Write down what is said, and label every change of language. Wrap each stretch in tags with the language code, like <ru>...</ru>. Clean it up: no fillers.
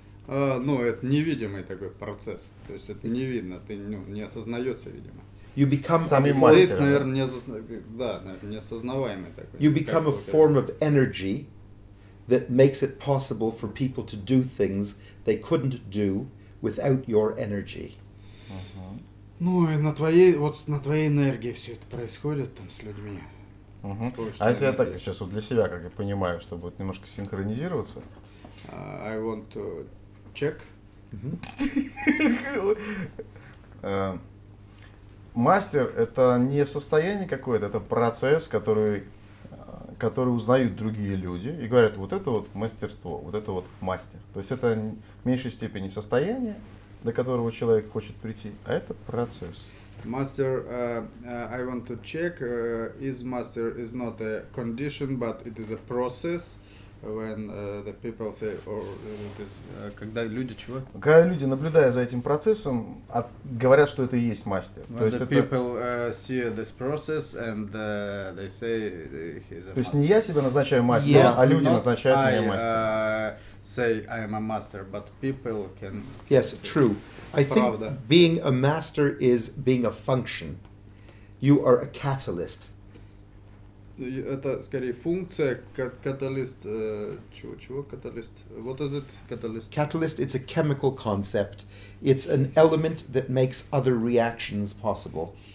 <ru>Это невидимый такой процесс. То есть это не видно, ты не осознается, видимо.</ru> <en>You become</en> <ru>Здесь, наверное, неосознаваемый такой.</ru> <en>You become a form of energy that makes it possible for people to do things they couldn't do without your energy.</en> <ru>Ну и на твоей энергии все это происходит с людьми. А если я так сейчас для себя, как я понимаю, чтобы немножко синхронизироваться?</ru> <en>I want to check.</en> <ru>Мастер это не состояние какое-то, это процесс, который узнают другие люди и говорят, вот это мастерство, вот это мастер. То есть это в меньшей степени состояние, до которого человек хочет прийти, а это процесс.</ru> <en>Master, I want to check, is master is not a condition, but it is a process. When the people say, or it is,</en> <ru>когда люди чего? Когда люди, наблюдая за этим процессом, говорят, что это и есть мастер. То есть</ru> <en>people see this process and they say he's a master.</en> <ru>То есть не я себя назначаю мастером, а люди назначают меня мастером.</ru> <en>Say I am a master, but people can. Yes, true. I think being a master is being a function. You are a catalyst.</en> <ru>Это скорее функция, каталист. Чего каталист?</ru> <en>What is it? Catalyst. Catalyst, it's a chemical concept. It's an element that makes other reactions possible.</en>